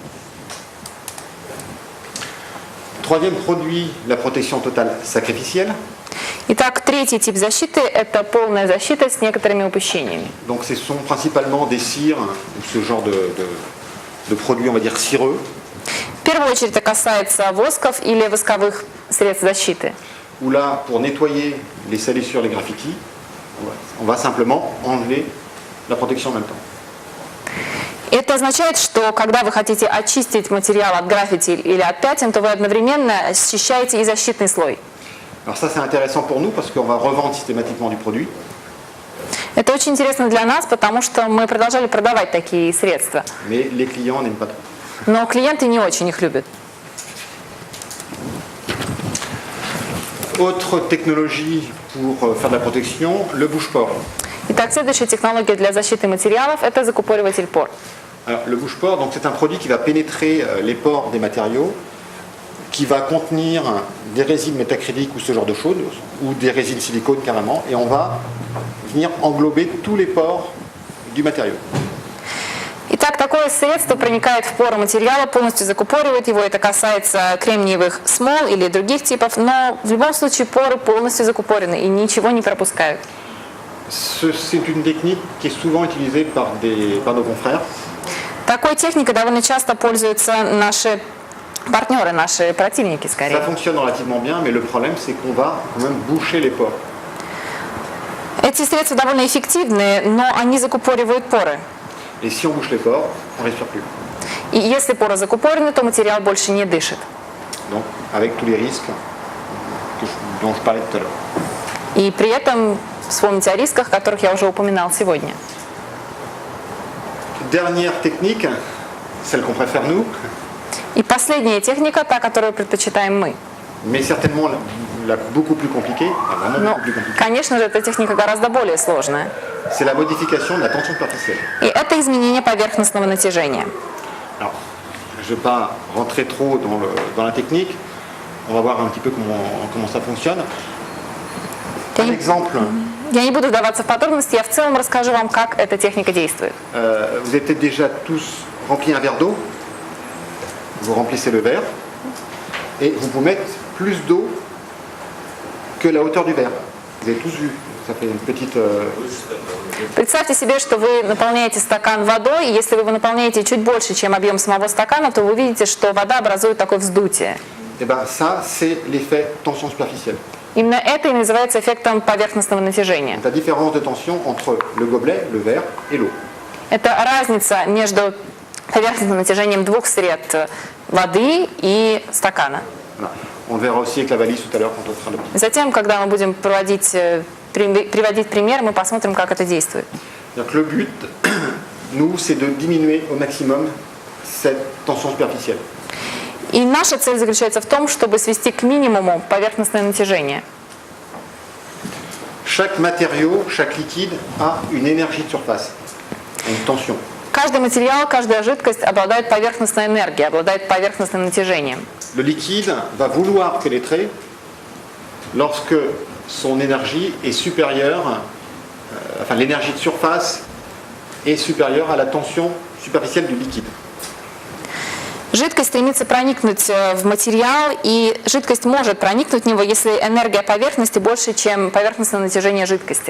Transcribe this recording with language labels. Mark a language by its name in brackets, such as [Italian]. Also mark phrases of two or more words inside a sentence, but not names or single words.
[French] Troisième produit, la protection totale sacrificielle. [Russian] Итак, третий тип защиты – это полная защита с некоторыми упущениями. [French] Donc ce sont principalement des cires, ce genre de produits, on va dire, cireux. [Russian] В первую очередь это касается восков или восковых средств защиты. [French] où là, pour nettoyer les salissures, les graffitis, on va simplement enlever la protection en même temps. [Russian] Это означает, что когда вы хотите очистить материал от граффити или от пятен, то вы одновременно счищаете и защитный слой. [French] Alors ça c'est intéressant pour nous parce qu'on va revendre systématiquement du produit. [Russian] Это очень интересно для нас, потому что мы продолжали продавать такие средства. [French] Mais les clients n'aiment pas trop. [Russian] Но клиенты не очень их любят. [French] Autre technologie pour faire de la protection, le bouche-port. [Russian] Итак, следующая технология для защиты материалов – это закупориватель пор. [French] Alors, le bouche-port, donc c'est un produit qui va pénétrer les pores des matériaux, qui va contenir des résines métacryliques ou ce genre de choses, ou des résines silicone carrément, et on va venir englober tous les pores du matériau. [Russian] Итак, такое средство проникает в поры материала, полностью закупоривает его. Это касается кремниевых смол или других типов, но в любом случае поры полностью закупорены и ничего не пропускают. [French] C'est une technique qui est souvent utilisée par nos confrères. [Russian] Такой техникой довольно часто пользуются наши партнеры, наши противники скорее. [French] Ça fonctionne relativement bien, mais le problème c'est qu'on va quand même boucher les pores. [Russian] Эти средства довольно эффективны, но они закупоривают поры. [French] Et si on bouche les pores, on ne respire plus. [Russian] И если поры закупорены, то материал больше не дышит. [French] Donc, avec tous les risques dont je parlais tout à l'heure. [Russian] И при этом вспомните о рисках, которых я уже упоминал сегодня. [French] Dernière technique, celle qu'on préfère nous, [Russian] И последняя техника, та, которую предпочитаем мы. [French] mais certainement beaucoup plus compliquée, vraiment [Russian] Но, [French] beaucoup plus compliquée, [Russian] конечно же, эта техника гораздо более сложная. [French] c'est la modification de la tension superficielle. [Russian] И это изменение поверхностного натяжения. [French] Alors, je ne vais pas rentrer trop dans la technique, on va voir un petit peu comment ça fonctionne. [Russian] Я [French] Un [Russian] не, [French] exemple, [Russian] я не буду вдаваться в подробности, я в целом расскажу вам, как эта техника действует. [French] vous avez peut-être déjà tous rempli un verre d'eau, vous remplissez le verre, et vous pouvez mettre plus d'eau que la hauteur du verre. Vous avez tous vu, ça fait une petite... [Russian] Представьте себе, что вы наполняете стакан водой, и если вы его наполняете чуть больше, чем объем самого стакана, то вы увидите, что вода образует такое вздутие. [French] Et bien ça, c'est l'effet tension superficielle. [Russian] Именно это и называется эффектом поверхностного натяжения. [French] La différence de tension entre le gobelet, le verre et l'eau. [Russian] Это разница между поверхностным натяжением двух сред воды и стакана. [French] Voilà. On le verra aussi avec la valise tout à l'heure quand on fera le petit. [Russian] Затем, когда мы будем приводить пример, мы посмотрим, как это действует. [French] Donc le but, nous, c'est de diminuer au maximum cette tension superficielle. [Russian] И наша цель заключается в том, чтобы свести к минимуму поверхностное натяжение. [French] Chaque matériau, chaque liquide a une énergie de surface, une tension. [Russian] Каждый материал, каждая жидкость обладает поверхностной энергией, обладает поверхностным натяжением. [French] Le liquide va vouloir pénétrer lorsque son énergie est supérieure, enfin l'énergie de surface est supérieure à la tension superficielle du liquide. [Russian] Жидкость стремится проникнуть в материал, и жидкость может проникнуть в него, если энергия поверхности больше, чем поверхностное натяжение жидкости.